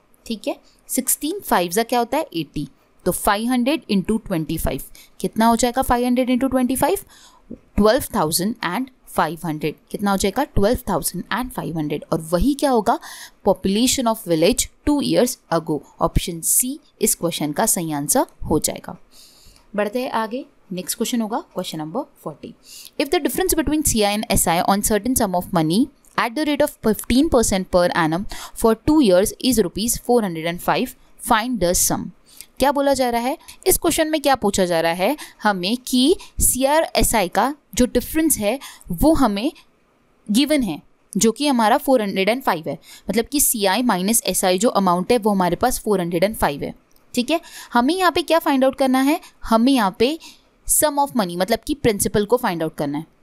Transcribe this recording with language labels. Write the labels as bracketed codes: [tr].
[hi] ठीक है, 16 5 जा क्या होता है 80, तो 500 इंटू 25 कितना हो जाएगा, 500 इंटू 25 12,500, कितना हो जाएगा 12,500। और वही क्या होगा, [en] Population of village 2 years अगो। [hi] Option C इस क्वेश्चन का सही आंसर हो जाएगा। बढ़ते हैं आगे, नेक्स्ट क्वेश्चन होगा question number 40। [en] If the difference between CI and SI on certain sum of money at the rate of 15% per annum for 2 years is rupees 405, find the sum। [hi] क्या बोला जा रहा है इस क्वेश्चन में, क्या पूछा जा रहा है हमें कि CI SI का जो डिफरेंस है वो हमें गिवन है, जो कि हमारा 405 है। मतलब कि CI माइनस SI जो अमाउंट है वो हमारे पास 405 है। ठीक है, हमें यहाँ पे क्या फाइंड आउट करना है, हमें यहाँ पे सम ऑफ मनी मतलब कि प्रिंसिपल को फाइंड आउट करना है।